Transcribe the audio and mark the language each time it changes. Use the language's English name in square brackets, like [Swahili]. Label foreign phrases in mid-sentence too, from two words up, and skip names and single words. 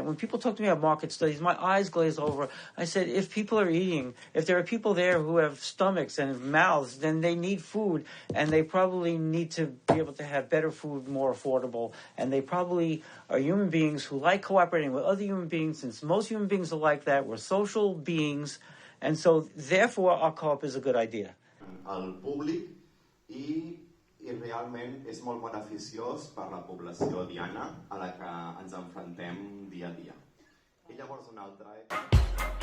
[English] When people talk to me about market studies, my eyes glaze over. I said, if people are eating, if there are people there who have stomachs and mouths, then they need food, and they probably need to be able to have better food, more affordable, and they probably are human beings who like cooperating with other human beings, since most human beings are like that. We're social beings, and so therefore our co-op is a good idea. [Catalan] Al públic i realment és molt beneficiós per la població diana a la que ens enfrontem dia a dia. I llavors una altra...